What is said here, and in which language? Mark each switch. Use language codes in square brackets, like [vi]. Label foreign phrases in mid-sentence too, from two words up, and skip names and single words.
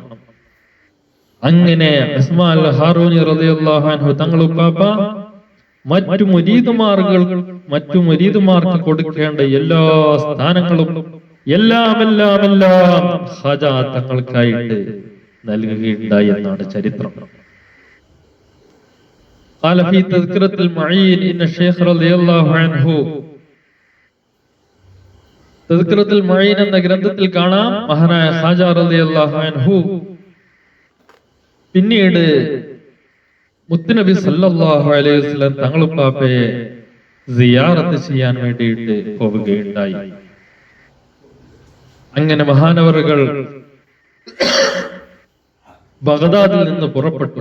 [ml] അങ്ങനെ ഉസ്മാൻ ഹാറൂനി [ar] رضي الله عنه [ml] തങ്ങളുപ്പാപ്പ മറ്റു മുരീദുമാർക്ക് കൊടുക്കേണ്ട എല്ലാ സ്ഥാനങ്ങളും എല്ലാം ഖാജാ തങ്ങൾക്കായിട്ട് നൽകുകയുണ്ടായി എന്നാണ് ചരിത്രം. [ar] قال في تذكرة المعين إن الشيخ رضي الله عنه [ml] തദ്കിറത്തുൽ മുഈൻ എന്ന ഗ്രന്ഥത്തിൽ കാണാം, മഹാനായ ഖാജ [ar] رضي الله عنه [ml] പിന്നീട് മുത്തുനബി [ar] صلى الله عليه وسلم [ml] തങ്ങളുപ്പാപ്പയെ സിയാറത്ത് ചെയ്യാൻ വേണ്ടിയിട്ട് പോവുകയുണ്ടായി. അങ്ങനെ മഹാനവറുകൾ ബഗ്ദാദിൽ നിന്ന് പുറപ്പെട്ടു.